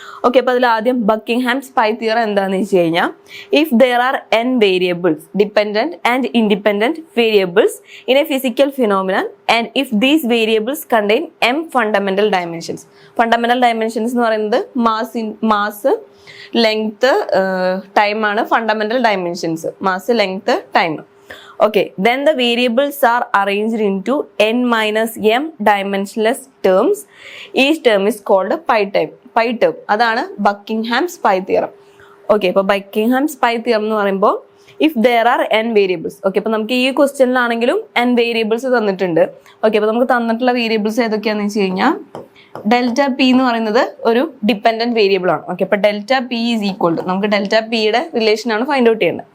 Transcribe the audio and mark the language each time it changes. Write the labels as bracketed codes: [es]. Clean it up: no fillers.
[ml] Okay, അപ്പൊ അതിൽ ആദ്യം ബക്കിംഗ്ഹാംസ് പൈ തിയറം എന്താണെന്ന് വെച്ച് കഴിഞ്ഞാൽ, [en] If there are n variables, dependent and independent variables in a physical phenomenon and if these variables contain m fundamental dimensions. [ml] Fundamental dimensions എന്ന് പറയുന്നത് mass length time ആണ്. Fundamental dimensions mass length time. [en] Okay, then the variables are arranged into n minus m dimensionless terms. Each term is called a pi term. [ml] അതാണ് ബക്കിംഗ്ഹാംസ് pi theorem. Okay, അപ്പൊ ബക്കിംഗ്ഹാംസ് pi theorem എന്ന് പറയുമ്പോൾ [en] If there are n variables. [ml] Okay, അപ്പൊ നമുക്ക് ഈ ക്വസ്റ്റ്യനിലാണെങ്കിലും n variables തന്നിട്ടുണ്ട്. Okay, അപ്പൊ നമുക്ക് തന്നിട്ടുള്ള വേരിയബിൾസ് ഏതൊക്കെയാണെന്ന് വെച്ച് കഴിഞ്ഞാൽ ഡെൽറ്റ പി എന്ന് പറയുന്നത് ഒരു ഡിപ്പെൻഡന്റ് വേരിയബിൾ ആണ്. ഓക്കെ, അപ്പൊ [en] delta P is equal to, [ml] നമുക്ക് ഡെൽറ്റ പിയുടെ റിലേഷൻ ആണ് ഫൈൻഡ് ഔട്ട് ചെയ്യേണ്ടത്.